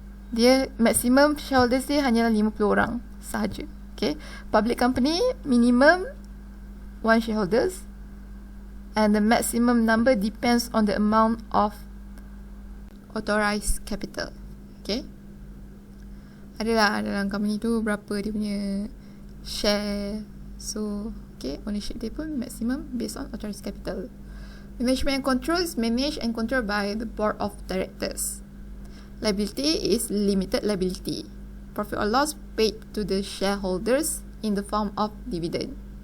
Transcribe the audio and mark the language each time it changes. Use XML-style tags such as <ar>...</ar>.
<ms>Dia maximum shareholders dia hanyalah 50 orang sahaja.</ms> <en>Okay, public company minimum 1 shareholders, and the maximum number depends on the amount of authorized capital.</en> <ms>Okay, adalah dalam company tu berapa dia punya share.</ms> <en>So okay, ownership</en> <ms>dia pun</ms> <en>maximum based on authorized capital. Management and control is managed and controlled by the board of directors. Liability is limited liability. Profit or loss paid to the shareholders in the form of dividend.</en>